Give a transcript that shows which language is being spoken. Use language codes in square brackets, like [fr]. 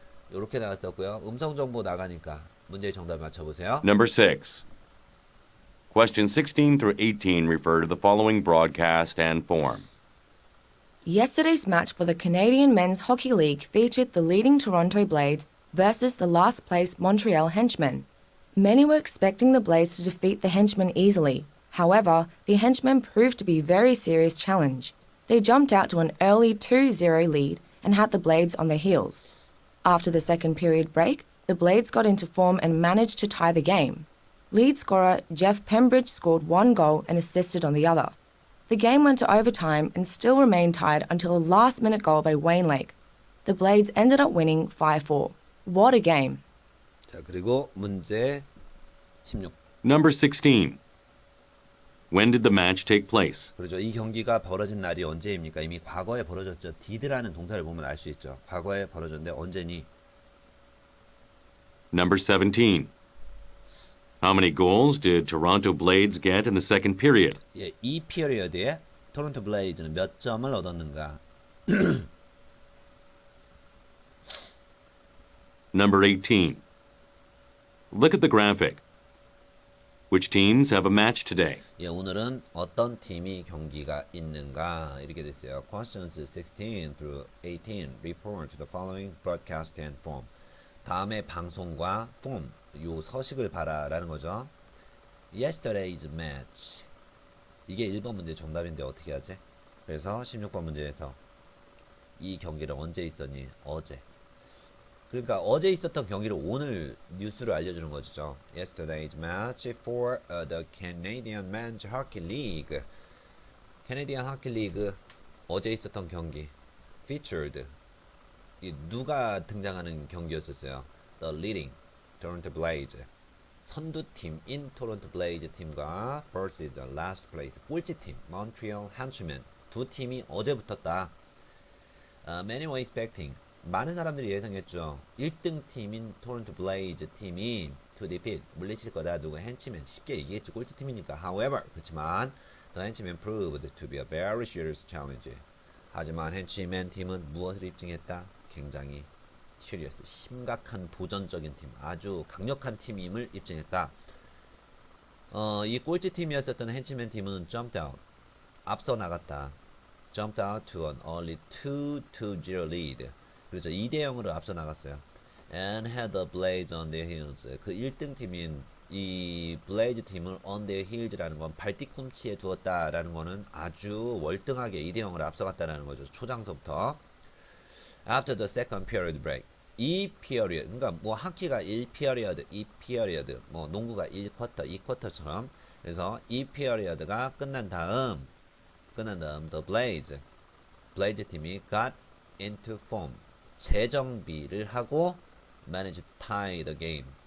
[ko] 이렇게 나왔었고요. 음성 정보 나가니까 문제의 정답 맞춰보세요. [en] Number 6. Questions 16 through 18 refer to the following broadcast and form. Yesterday's match for the Canadian Men's Hockey League featured the leading Toronto Blades versus the last place Montreal Henchmen. Many were expecting the Blades to defeat the Henchmen easily. However, the Henchmen proved to be a very serious challenge. They jumped out to an early 2-0 lead and had the Blades on their heels. After the second period break, the Blades got into form and managed to tie the game. Lead scorer Jeff Pembridge scored one goal and assisted on the other. The game went to overtime and still remained tied until a last-minute goal by Wayne Lake. The Blades ended up winning 5-4. What a game! [ko] 자, 그리고 문제 16. [en] Number 16. When did the match take place? [ko] 그렇죠. 이 경기가 벌어진 날이 언제입니까? 이미 과거에 벌어졌죠. did라는 동사를 보면 알 수 있죠. 과거에 벌어졌는데 언제니? [en] Number 17. How many goals did Toronto Blades get in the second period? [ko] 예, 이 피어리어드에 토론토 블레이즈는 몇 점을 얻었는가? [en] Number 18. Look at the graphic. Which teams have a match today? [ko] 예, 오늘은 어떤 팀이 경기가 있는가? 이렇게 됐어요. [en] Questions 16 through 18 report to the following broadcast and form. [ko] 다음에 방송과 form, 요 서식을 봐라라는 거죠. [en] Yesterday's match. [ko] 이게 1번 문제 정답인데 어떻게 하지? 그래서 16번 문제에서 이 경기를 언제 있었니? 어제. 그러니까 어제 있었던 경기를 오늘 뉴스로 알려주는 거죠. [en] Yesterday's match for the Canadian Men's Hockey League. [ko] Canadian Hockey League 어제 있었던 경기. [en] Featured. [ko] 이 누가 등장하는 경기였었어요. [en] The leading Toronto Blades. [ko] 선두팀인 토론토 블레이즈 팀과 [en] versus the last place [ko] 꼴찌팀 Montreal Henchmen. 두 팀이 어제 붙었다. [en] Many were expecting. [ko] 많은 사람들이 예상했죠. 1등 팀인 토론토 블레이즈 팀이 [en] to defeat [ko] 물리칠 거다. 누구 henchman 쉽게 얘기했죠. 꼴찌 팀이니까. [en] However [ko] 그렇지만 [en] the henchmen proved to be a very serious challenge. [ko] 하지만 henchman 팀은 무엇을 입증했다? 굉장히 serious 심각한 도전적인 팀, 아주 강력한 팀임을 입증했다. 이 꼴찌 팀이었었던 henchman 팀은 [en] jumped out [ko] 앞서 나갔다. [en] jumped out to an early 2-0 lead. [ko] 그렇죠. 2대0으로 앞서 나갔어요. [en] And had the Blades on their heels. [ko] 그 1등 팀인 이 블레이즈 팀을 [en] on their heels [ko] 라는 건 발뒤꿈치에 두었다라는 거는 아주 월등하게 2대0으로 앞서갔다라는 거죠. 초장서부터. [en] After the second period break. [ko] 이 period, 그러니까 뭐 하키가 1피어리어드, 2피어리어드, 뭐 농구가 1쿼터, 2쿼터처럼 그래서 이 피어리어드가 끝난 다음 the Blades 팀이 [en] got into form. [ko] 재정비를 하고 [en] manage to tie the game.